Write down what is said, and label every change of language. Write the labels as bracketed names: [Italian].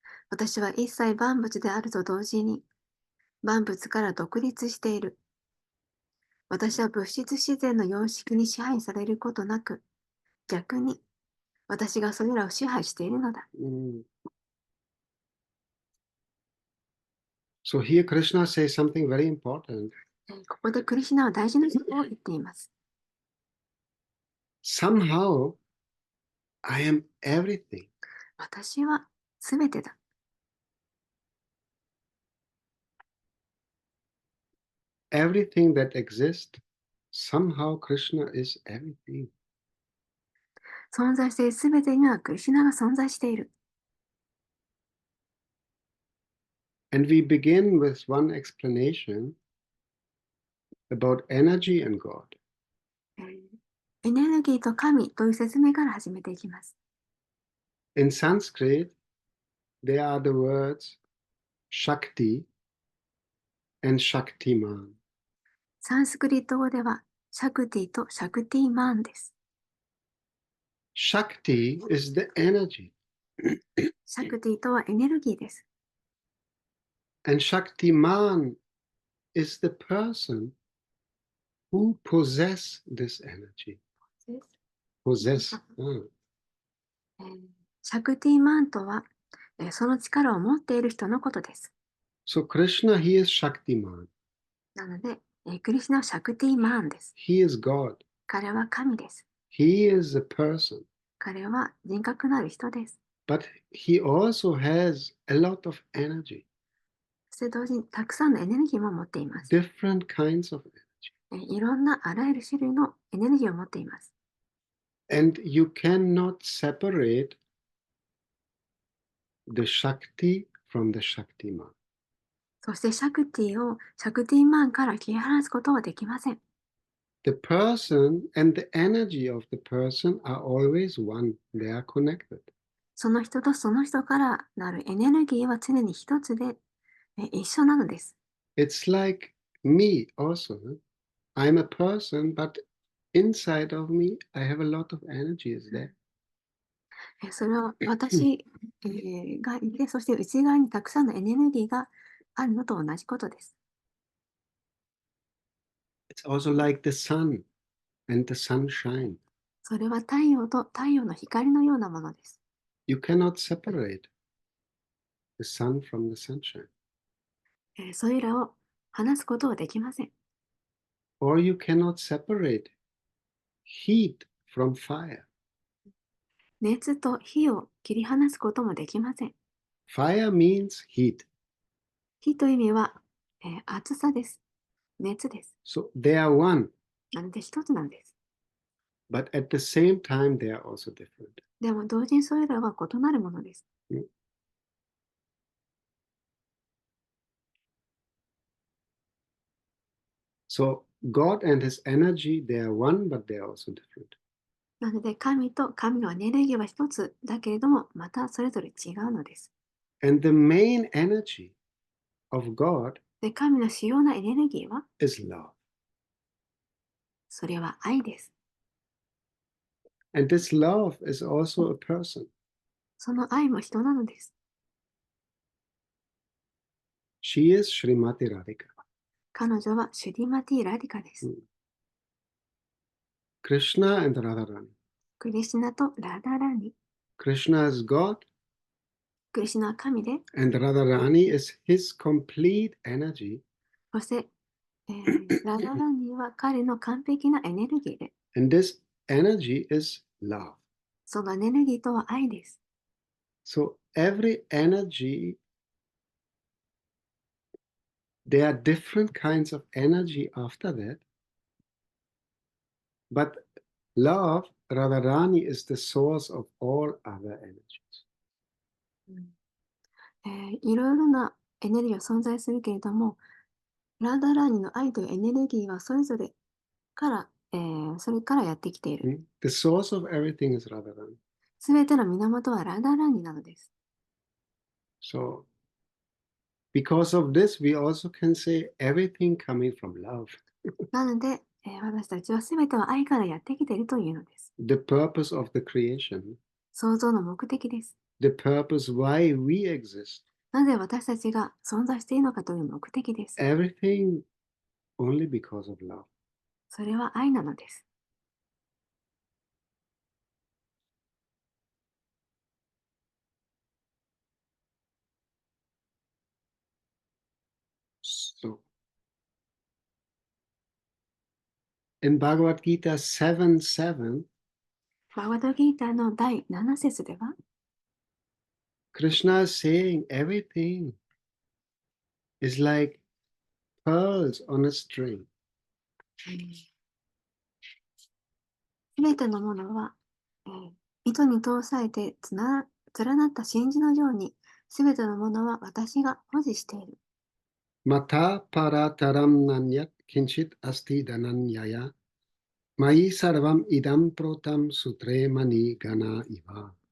[Japanese] 私は一切万物であると同時に、万物から独立している。私は物質自然の様式に支配されることなく、逆に私がそれらを支配しているのだ。 [English] So here Krishna says something very important. [Japanese] ここでクリシュナは大事なことを言っています。 [English] Somehow, I am everything. [Japanese] 私はすべてだ。 [English] Everything that exists, somehow Krishna is everything. [Japanese] 存在しているすべてにはクリシュナが存在している。 [English] And we begin with one explanation about energy and God. [Japanese] エネルギーと神という説明から始めていきます。 [English] In Sanskrit, there are the words Shakti and Shaktiman. [Japanese] サンスクリット語では、シャクティとシャクティマンです。 [English] Shakti is the energy. [Japanese] シャクティとはエネルギーです。 [English] And Shaktiman is the person who possess this energy. Possess. [Japanese] シャクティマンとは、その力を持っている人のことです。 [English] So Krishna, he is Shaktiman. [Japanese] なので、クリシュナはシャクティマンです。 [English] He is God. [Japanese] 彼は神です。 [English] He is a person. [Japanese] 彼は人格のある人です。 [English] But he also has a lot of energy. [Japanese] そして同時にたくさんのエネルギーも持っています。 [English] Different kinds of energy. [Japanese] いろんなあらゆる種類のエネルギーを持っています。 [English] And you cannot separate the Shakti from the Shaktiman. [Japanese] そしてシャクティをシャクティマンから切り離すことはできません。 [English] The person and the energy of the person are always one. They are connected. [Japanese] その人とその人からなるエネルギーは常に一つで、一緒なのです。 [English] It's like me also. I'm a person, but inside of me, I have a lot of energy is there. [Japanese] それは私がいて、そして内側にたくさんのエネルギーがあるのと同じことです。 [English] It's also like the sun and the sunshine. [Japanese] それは太陽と太陽の光のようなものです。 [English] You cannot separate the sun from the sunshine. [Japanese] それらを離すことはできません。 [English] Or you cannot separate heat from fire. [Japanese] 熱と火を切り離すこともできません。 [English] Fire means heat. [Japanese] 火という意味は、熱さです。熱です。 [English] So they are one. [Japanese] なので一つなんです。 [English] But at the same time, they are also different. [Japanese] でも同時にそれらは異なるものです。 [English] So God and his energy, they are one, but they are also different. [Japanese] なので神と神のエネルギーは一つだけれども、またそれぞれ違うのです。 [English] And the main energy of God [Japanese] で、神の主要なエネルギーは [English] is love. [Japanese] それは愛です。 [English] And this love is also a person. [Japanese] その愛も人なのです。 [English] She is Srimati Radhika. [Japanese] 彼女はシュディマティ・ラディカです。 [English] Krishna and Radharani. [Japanese] クリシュナとラダラニ。 [English] Krishna is God [Japanese] クリシュナは神で、 [English] and Radharani is his complete energy. [Japanese] そして、ラダラニは彼の完璧なエネルギーで、 [English] And this energy is love. [Japanese] そのエネルギーとは愛です。 [English] So every energy, there are different kinds of energy after that. But love, Radharani, is the source of all other energies. [Japanese] いろいろなエネルギーは存在するけれども、ラダラニの愛というエネルギーはそれぞれから、それからやってきている。 [English] The source of everything is Radharani. [Japanese] すべての源はラダラニなのです。 [English] So, because of this, we also can say everything coming from love. [Japanese] なので、私たちはすべては愛からやってきているというのです。 [English] The purpose of the creation, [Japanese] 創造の目的です。 [English] the purpose why we exist, [Japanese] なぜ私たちが存在しているのかという目的です。 [English] everything only because of love. [Japanese] それは愛なのです。 [English] So, in Bhagavad Gita 7:7, [Japanese] バガバドギーターの第7節では、 [English] Krishna is saying everything is like pearls on a string. [Japanese] すべてのものは、糸に通されて連なった真珠のように、すべてのものは私が保持している。 [Sanskrit] Mata parataram nanyat kinchit asti dananyaya Mai sarvam idam protam sutre mani gana iva.